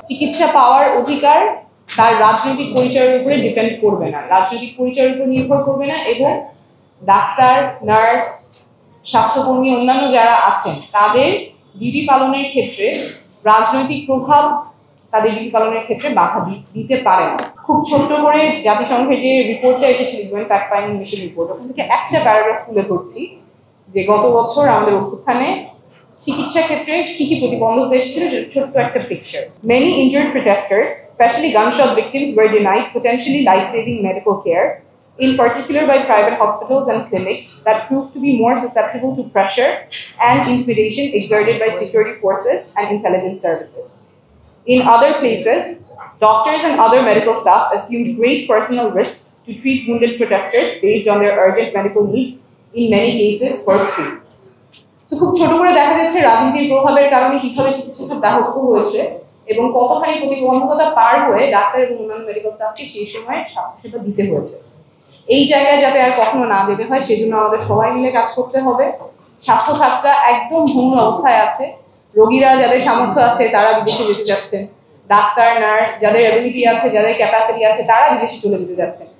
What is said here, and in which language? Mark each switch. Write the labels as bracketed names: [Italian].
[Bangla] চিকিৎসা পাওয়ার অধিকার তার রাজনৈতিক পরিচয়ের উপরে ডিপেন্ড করবে না, রাজনৈতিক পরিচয়ের উপর নির্ভর করবে না, এবং ডাক্তার, নার্স, স্বাস্থ্যকর্মী, অন্যান্য যারা আছেন তাদের ডিউটি পালনের ক্ষেত্রে রাজনৈতিক প্রভাব তাদের ডিউটি পালনের ক্ষেত্রে বাধা দিতে পারে না। খুব ছোট্ট করে জাতিসংঘের যে রিপোর্টটা এসেছিল, ফ্যাক্ট ফাইন্ডিং মিশন রিপোর্ট, ওখান থেকে একটা প্যারাগ্রাফ তুলে ধরছি যে গত বছর আমাদের অভ্যুত্থানে চিকিৎসা ক্ষেত্রে কি কি প্রতিবন্ধকতা এসেছিল, ছোট্ট একটা picture. [English] Many injured protesters, especially gunshot victims, were denied potentially life-saving medical care, in particular by private hospitals and clinics that proved to be more susceptible to pressure and intimidation exerted by security forces and intelligence services. In other places, doctors and other medical staff assumed great personal risks to treat wounded protesters based on their urgent medical needs, in many cases for free. [Bangla] তো খুব ছোট করে দেখা যাচ্ছে রাজনীতির প্রভাবের কারণে কিভাবে চিকিৎসা ব্যাহত হয়েছে এবং কতখানি প্রতিবন্ধকতা পার হয়ে ডাক্তার এবং অন্যান্য মেডিকেল স্টাফকে সেই সময় স্বাস্থ্যসেবা দিতে হয়েছে। এই জায়গায় যাতে আর কখনো না যেতে হয় সেজন্য আমাদের সবাই মিলে কাজ করতে হবে। স্বাস্থ্য খাতটা একদম ভঙ্গুর অবস্থায় আছে, রোগীরা যাদের সামর্থ্য আছে তারা বিদেশে যেতে যাচ্ছেন, ডাক্তার, নার্স যাদের অ্যাবিলিটি আছে, যাদের ক্যাপাসিটি আছে তারা বিদেশে চলে যেতে যাচ্ছেন।